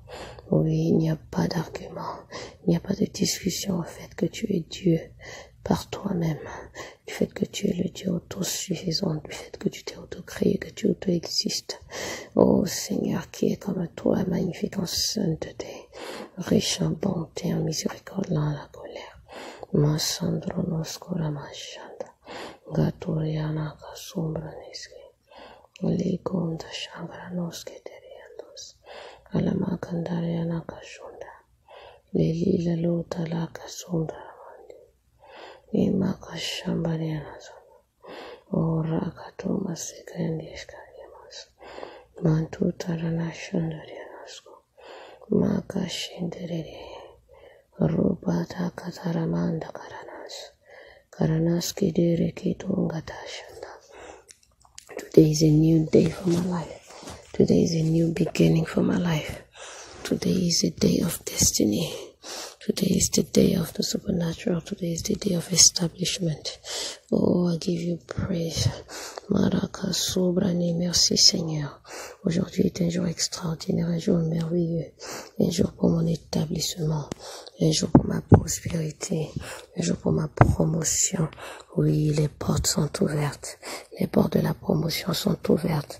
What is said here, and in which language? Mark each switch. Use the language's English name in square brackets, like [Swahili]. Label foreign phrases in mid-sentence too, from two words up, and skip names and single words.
[French] Oui, il n'y a pas d'argument, il n'y a pas de discussion au fait que tu es Dieu par toi-même, du fait que tu es le Dieu autosuffisant, du fait que tu t'es auto-créé, que tu auto-existes. Oh Seigneur, qui est comme toi, magnifique en sainteté, riche en bonté, en miséricorde, dans la colère. Masandronos koramashanda, gatoriana kasumbra neske, ligonda shangranos keteriandos, alamakandariana kashunda, lelila lota la kasunda ramandi, imaka shambariana zona, ora katuma sekrendiskariamas, mantuta rana shandarianasko, maka shinderere, Rubata Kataramanda Karanaski Dere Kitungatashanda. [English] Today is a new day for my life. Today is a new beginning for my life. Today is a day of destiny. Today is the day of the supernatural. Today is the day of establishment. Oh, I give you praise. Maraka Sobrani, [French] merci Seigneur. Aujourd'hui est un jour extraordinaire, un jour merveilleux, un jour pour mon établissement, un jour pour ma prospérité, un jour pour ma promotion. Oui, les portes sont ouvertes. Les portes de la promotion sont ouvertes.